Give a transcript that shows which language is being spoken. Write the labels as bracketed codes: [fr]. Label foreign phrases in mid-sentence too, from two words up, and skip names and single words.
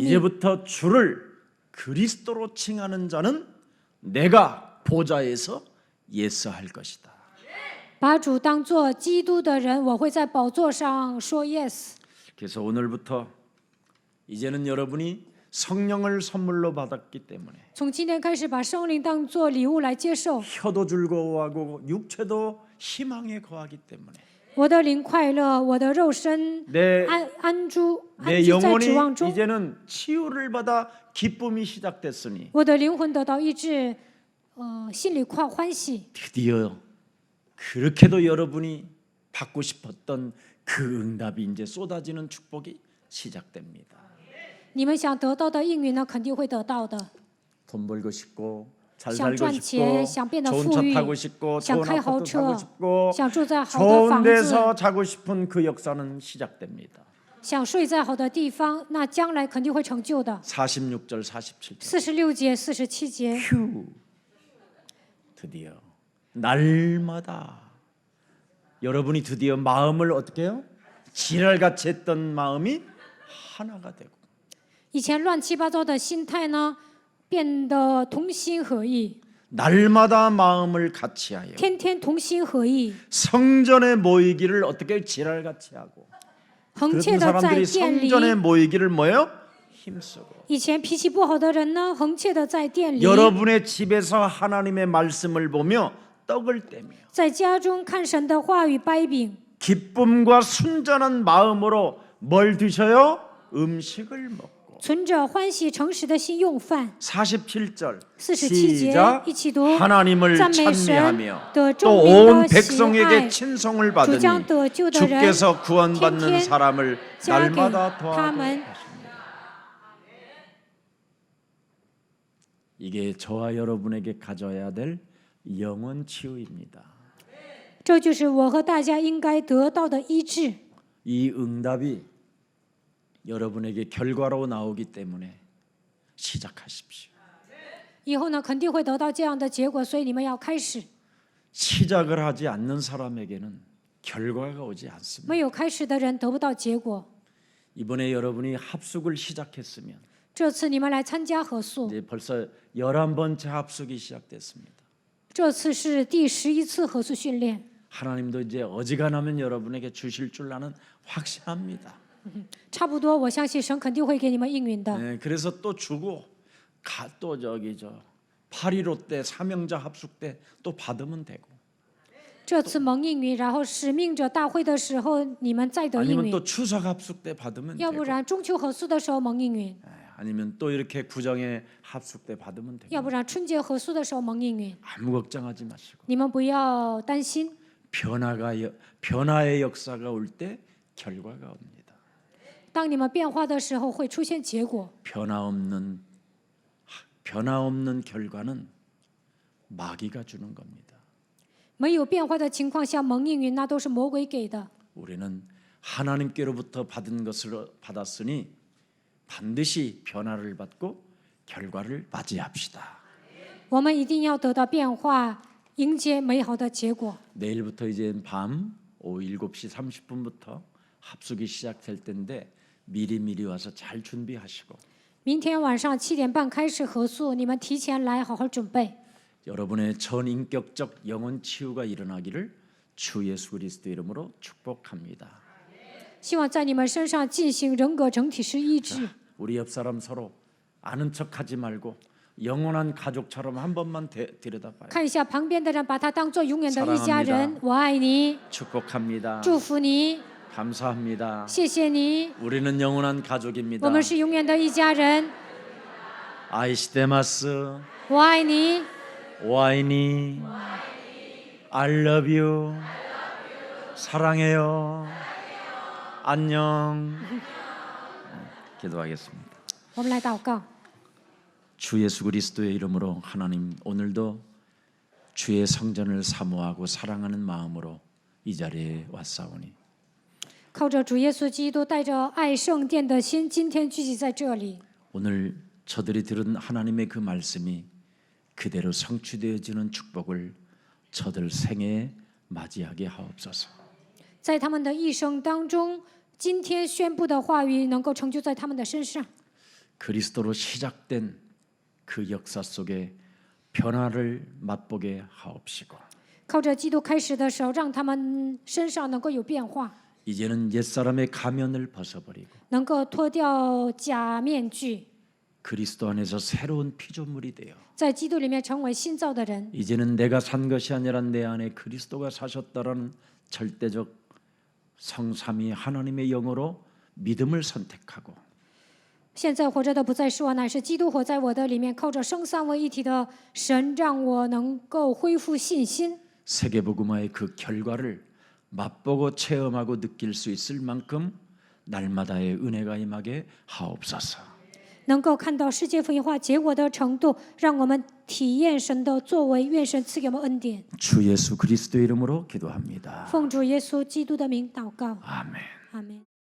[ko] 이제부터 주를 그리스도로 칭하는 자는 내가 보좌에서 예스할 것이다. [zh] 把主当作基督的人，我会在宝座上说 yes。 [ko] 그래서 오늘부터 이제는 여러분이 성령을 선물로 받았기 때문에 [zh] 从今天开始，把圣灵当作礼物来接受。 [ko] 혀도 즐거워하고 육체도 희망에 거하기 때문에 [zh] 我的灵快乐，我的肉身 [ko] 내 [zh] 安居 [ko] 내 [zh] 在 [ko] 영혼이 [zh] 指望中， [ko] 이제는 치유를 받아 기쁨이 시작됐으니 [zh] 我的灵魂得到医治，心里欢喜。 [ko] 드디어 그렇게도 여러분이 받고 싶었던 그 응답이 이제 쏟아지는 축복이 시작됩니다. [zh] 你们想得到的应允呢，肯定会得到的。 [ko] 돈 벌고 싶고 잘 [zh] 想 [ko] 살고 [zh] 赚 [ko] 싶고 [zh] 钱，想变得 [ko] 좋은 [zh] 富 [ko] 차 [zh] 裕， [ko] 타고 싶고 [zh] 想 [ko] 좋은 [zh] 开豪 [ko] 아파트 사고 [zh] 车， [ko] 싶고 [zh] 想住在好的 [ko] 좋은 [zh] 房子， [ko] 데서 자고 싶은 그 역사는 시작됩니다. [zh] 想睡在好的地方，那将来肯定会成就的。 [ko] 46절 47절 [zh] 46 节、47节， [ko] 휴 드디어 날마다 여러분이 드디어 마음을 어떻게 해요? 지랄같이 했던 마음이 하나가 되고 [zh] 以前乱七八糟的心态呢，变得同心合意， [ko] 날마다 마음을 같이하여 [zh] 天天同心合意， [ko] 성전에 모이기를 어떻게 지랄같이 하고 [zh] 恒切 [ko] 그런 [zh] 的在 [ko] 사람들이 [zh] 店里。 [ko] 성전에 모이기를 뭐예요? 힘쓰고 [zh] 以前脾气不好的人呢，恒切的在店里， [ko] 여러분의 집에서 하나님의 말씀을 보며 떡을 떼며 [zh] 在家中看神的话语掰饼， [ko] 기쁨과 순전한 마음으로 뭘 드셔요? 음식을 먹고 [zh] 存着欢喜诚实的心用饭。 [ko] 47절 [zh] 47节 [ko] 시작 [zh] 一起读 [ko] 하나님을 [zh] 赞美神 [ko] 찬미하며 [zh] 得 [ko] 또 [zh] 众民 [ko] 온 [zh] 的喜 [ko] 백성에게 [zh] 爱， [ko] 친송을 [zh] 主 [ko] 받으니 [zh] 将得救的人 [ko] 주께서 구원받는 [zh] 天天 [ko] 사람을 [zh] 加给 [ko] 날마다 [zh] 他 [ko] 더하게 [zh] 们。 [ko] 하십니다. 이게 저와 여러분에게 가져야 될 영원 치유입니다. [zh] 这就是我和大家应该得到的医治。 [ko] 이 응답이 여러분에게 결과로 나오기 때문에 시작하십시오. [zh] 以后呢，肯定会得到这样的结果，所以你们要开始。 [ko] 시작을 하지 않는 사람에게는 결과가 오지 않습니다. [zh] 没有开始的人得不到结果。 [ko] 이번에 여러분이 합숙을 시작했으면 [zh] 这次你们来参加合宿， [ko] 이제 벌써 11번째 합숙이 시작됐습니다. [zh] 这次是第11次合宿训练。 [ko] 하나님도 이제 어지간하면 여러분에게 주실 줄 나는 확신합니다. [zh] 差不多，我相信神肯定会给你们应允的。 [ko] 네, 그래서 또 주고 또 저기 8.15 때 사명자 합숙 때 또 받으면 되고 [zh] 这次蒙应允，然后使命者大会的时候，你们再得应 [ko] 아니면 [zh] 允； [ko] 또 추석 합숙 때 받으면 [zh] 要 [ko] 되고 [zh] 不然中秋合宿的时候蒙应允， [ko] 아니면 또 이렇게 구정의 합숙 때 받으면 [zh] 要 [ko] 되고 [zh] 不然春节合宿的时候蒙应允。 [ko] 아무 걱정하지 마시고 [zh] 你们不要担心， [ko] 변화의 역사가 올 때 결과가 옵니다. [zh] 当你们变化的时候会出现结果。 [ko] 변화 없는 결과는 마귀가 주는 겁니다. [zh] 没有变化的情况下蒙应允，那都是魔鬼给的。 [ko] 우리는 하나님께로부터 받은 것을 받았으니 반드시 변화를 받고 결과를 맞이합시다. [zh] 我们一定要得到变化，迎接美好的结果。 [ko] 내일부터 이제 밤 오후 7시 30분부터 합숙이 시작될 텐데 미리 와서 잘 준비하시고 [zh] 明天晚上7点半开始合宿，你们提前来好好准备。 [ko] 여러분의 전인격적 영혼 치유가 일어나기를 주 예수 그리스도 이름으로 축복합니다. [zh] 希望在你们身上进行人格整体式医治。 [ko] 우리 옆 사람 서로 아는 척하지 말고 영원한 가족처럼 한 번만 들여다봐요. [zh] 看一下旁边的人，把他当做永远的一家 [ko] 사랑합니다 [zh] 人。我爱你， [ko] 축복합니다. [zh] 祝福你， [ko] 감사합니다. [zh] 谢谢你， [ko] 우리는 영원한 가족입니다. [zh] 我们是永远的一家人。 [ja] 愛してます [zh] 我爱你，我爱你 [en] I love you [ko] 사랑해요 안녕 기도하겠습니다. [zh] 我们来祷告。 [ko] 주 예수 그리스도의 이름으로 하나님 오늘도 주의 성전을 사모하고 사랑하는 마음으로 이 자리에 왔사오니 [zh] 靠着主耶稣基督，带着爱圣殿的心，今天聚集在这里。 [ko] 오늘 저들이 들은 하나님의 그 말씀이 그대로 성취되어지는 축복을 저들 생애에 맞이하게 하옵소서. [zh] 在他们的一生当中，今天宣布的话语能够成就在他们的身上。 [ko] 그리스도로 시작된 그 역사 속에 변화를 맛보게 하옵시고 [zh] 靠着基督开始的时候，让他们身上能够有变化， [ko] 이제는 옛사람의 가면을 벗어버리고 [zh] 能够脱掉假面具， [ko] 그리스도 안에서 새로운 피조물이 되어 [zh] 在基督里面成为新造的人。 [ko] 이제는 내가 산 것이 아니라 내 안에 그리스도가 사셨다라는 절대적 성삼위 하나님의 영으로 믿음을 선택하고 [zh] 现在活着的不再是我，乃是基督活在我的里面。靠着生三位一体的神，让我能够恢复信心。 [ko] 세계복음화의 그 결과를 맛보고 체험하고 느낄 수 있을 만큼 날마다의 은혜가 임하게 하옵소서. [zh] 能够看到世界福音化结果的程度，让我们体验神的作为。愿神赐给我们恩典。 [ko] 주 예수 그리스도 이름으로 기도합니다. [zh] 奉主耶稣基督的名祷告， [ko] 아멘. [zh] 阿门。